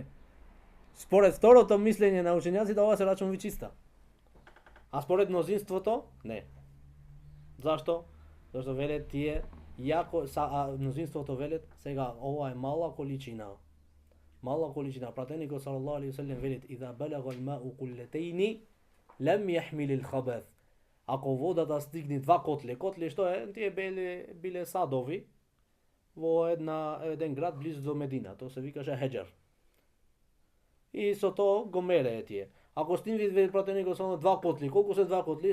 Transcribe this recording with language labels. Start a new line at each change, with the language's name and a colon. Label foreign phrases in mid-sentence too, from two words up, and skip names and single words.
Macedonian: Според второто мислење на учењаците, ова се рачува чиста. А според мнозинството, не. Зашто? Зашто велет тие јако, мнозинството велет, сега ова е мала количина. Мала количина. Пратеникот
Arabic: صلى الله عليه وسلم
Macedonian: велет:
Arabic: "إذا بلغ الماء قلتين لم يحمل الخبث."
Macedonian: Ако водата стигне 2 котли, котли што е? Тие биле садови во еден град близу до Медина, тоа се викаше Хеджер. И со тоа го мерее тие. Ако стигне пратеникот само 2 котли, колку се 2 котли?